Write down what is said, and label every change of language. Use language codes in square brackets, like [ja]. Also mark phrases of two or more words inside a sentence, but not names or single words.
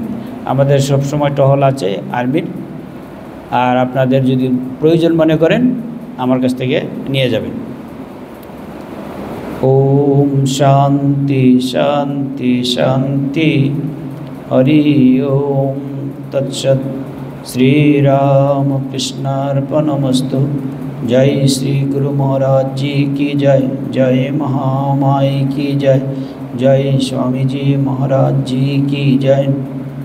[bn] আমাদের সব সময় টহল আছে আর্মির, আর আপনাদের যদি প্রয়োজন মনে করেন আমার কাছ থেকে নিয়ে যাবেন। [sa] ओम् शान्ति शान्ति शान्ति, हरि ओम् तत्सत्। श्रीरामकृष्णार्पणमस्तु। [hi] जय श्री गुरु महाराज जी की जय। जय महामाई की जय। जय स्वामी जी महाराज जी की जय।